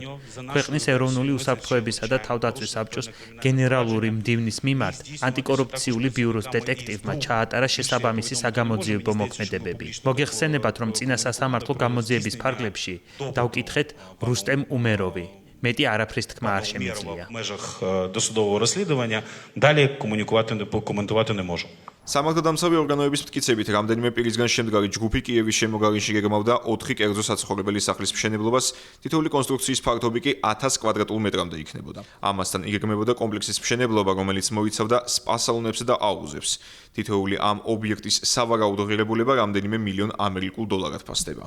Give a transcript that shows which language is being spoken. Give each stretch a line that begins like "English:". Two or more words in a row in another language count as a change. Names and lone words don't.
Georgian: ქვეყნის ეროვნული უსაფრთხოებისა და თავდაცვის საბჭოს გენერალური მდივნის მიმართ ანტიკორუფციული ბიუროს დეტექტივმა ჩაატარა შესაბამისი საგამოძიებო მოქმედებები. მოგეხსენებათ, რომ წინა სასამართლო გამოძიების ფარგლებში დავკითხეთ რუსტემ უმეროვი. მეტი არაფრის თქმა არ შემიძლია.
Ukrainian: В межах досудового розслідування далі коментувати не можу.
Georgian: სამართალდამცავი ორგანოების მტკიცებით, რამდენიმე პირისგან შემდგარი ჯგუფი კიევის შემოგარენში გეგმავდა 4 კერძო საცხოვრებელი სახლის მშენებლობას, თითოეული კონსტრუქციის ფართობი კი 1000 კვადრატულ მეტრამდე იქნებოდა. ამასთან იგეგმებოდა კომპლექსის მშენებლობა, რომელიც მოიცავდა სპა-სალონებს და აუზებს. თითოეული ამ ობიექტის სავარაუდო ღირებულება რამდენიმე მილიონ ამერიკულ დოლარად ფასდება.